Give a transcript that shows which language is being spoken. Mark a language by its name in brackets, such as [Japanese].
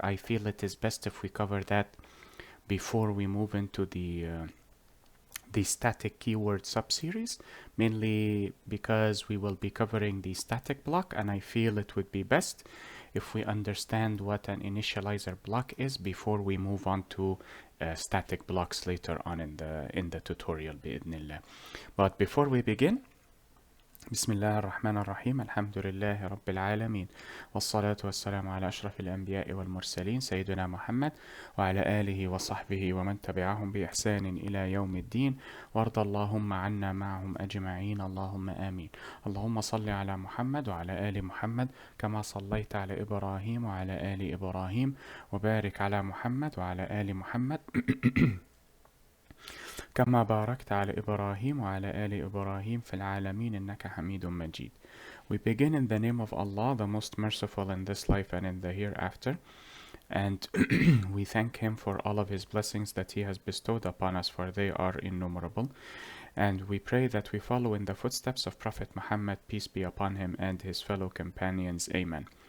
[English] I feel it is best if we cover that before we move into the static keyword subseries, mainly because we will be covering the static block, and I feel it would be best if we understand what an initializer block is before we move on to static blocks later on in the tutorial بإذن. But before we begin, [Arabic] بسم الله الرحمن الرحيم الحمد لله رب العالمين والصلاة والسلام على أشرف الأنبياء والمرسلين سيدنا محمد وعلى آله وصحبه ومن تبعهم بإحسان إلى يوم الدين وارض اللهم عنا معهم أجمعين اللهم آمين. اللهم صل على محمد وعلى آل محمد كما صليت على إبراهيم وعلى آل إبراهيم وبارك على محمد وعلى آل محمد كما باركت على إبراهيم وعلى آل إبراهيم في العالمين إنك حميد مجيد. [English] We begin in the name of Allah, the most merciful in this life and in the hereafter, and we thank Him for all of His blessings that He has bestowed upon us, for they are innumerable. And we pray that we follow in the footsteps of Prophet Muhammad, peace be upon him, and his fellow companions. Amen.